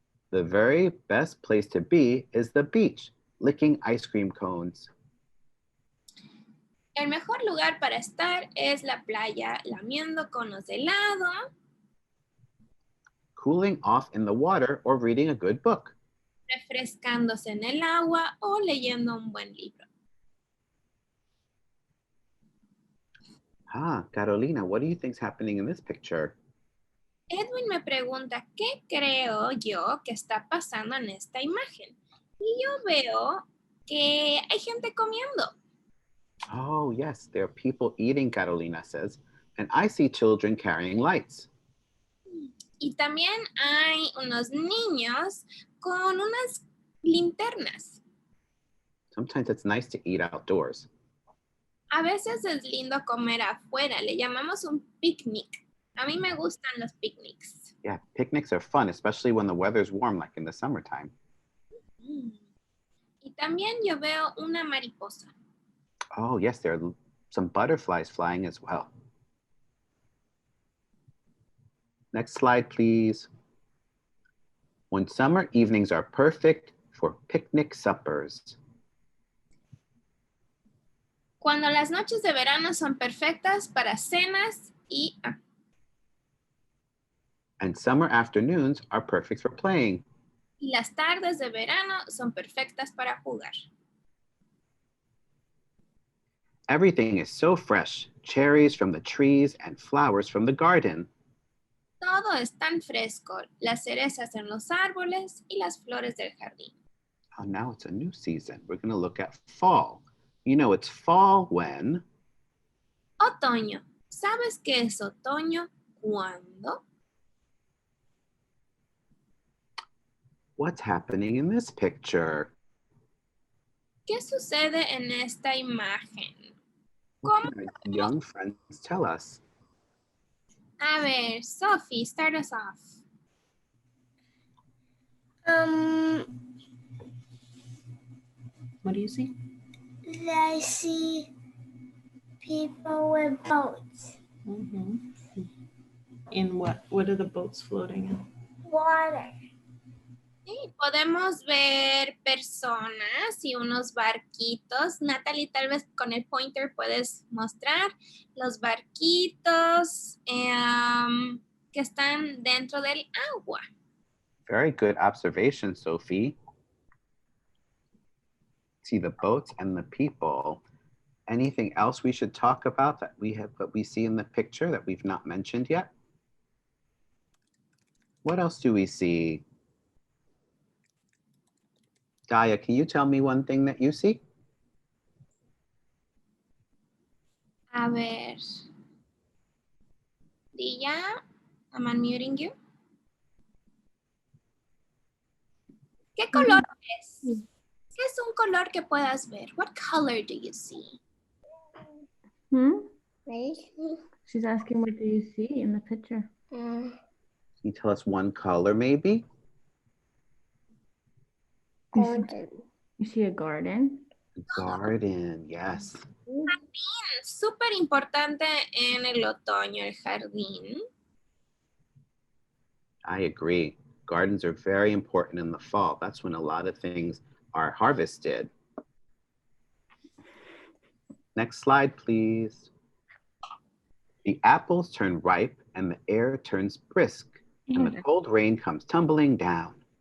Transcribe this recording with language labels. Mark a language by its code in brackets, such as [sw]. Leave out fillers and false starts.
[en] The very best place to be is the beach, licking ice cream cones. [es] El mejor lugar para estar es la playa, lamiendo conos de helado, [en] Cooling off in the water or reading a good book. [es] refrescándose en el agua o leyendo un buen libro. [en] Carolina, what do you think's happening in this picture? [es] Edwin me pregunta, ¿qué creo yo que está pasando en esta imagen? Y yo veo que hay gente comiendo. [en] Oh, yes, there are people eating, Carolina says, and I see children carrying lights. [es] Y también hay unos niños con unas linternas. [en] Sometimes it's nice to eat outdoors. [es] A veces es lindo comer afuera, le llamamos un picnic. A mí me gustan los picnics. [en] Yeah, picnics are fun, especially when the weather's warm, like in the summertime. [es] Y también yo veo una mariposa. [en] Oh, yes, there are some butterflies flying as well. Next slide, please. When summer evenings are perfect for picnic suppers. [es] Cuando las noches de verano son perfectas para cenas y... [en] And summer afternoons are perfect for playing. [es] Y las tardes de verano son perfectas para jugar. [en] Everything is so fresh, cherries from the trees and flowers from the garden. [es] Todo es tan fresco, las cerezas en los árboles y las flores del jardín. [en] Oh, now it's a new season. We're going to look at fall. You know, it's fall when... [es] Otoño. ¿Sabes qué es otoño? ¿Cuándo? [en] What's happening in this picture? [es] ¿Qué sucede en esta imagen? [en] What can our young friends tell us? [es] A ver, [en] Sophie, start us off. What do you see? I see people with boats, In what? What are the boats floating in? water. [es] Sí, podemos ver personas y unos barquitos. Natalie, tal vez con el pointer puedes mostrar los barquitos que están dentro del agua. [en] Very good observation, Sophie. See the boats and the people. Anything else we should talk about that we see in the picture that we've not mentioned yet? What else do we see? Gaia, can you tell me one thing that you see? [es] A ver. [en] Dia, I'm unmuting you. [es] ¿Qué color es? ¿Qué es un color que puedas ver? [en] What color do you see? She's asking what do you see in the picture? Can you tell us one color maybe? Golden. You see a garden? Garden, yes. [es] Súper importante en el otoño, el jardín. [en] I agree. Gardens are very important in the fall. That's when a lot of things are harvested. Next slide, please. The apples turn ripe and the air turns brisk, and the cold rain comes tumbling down.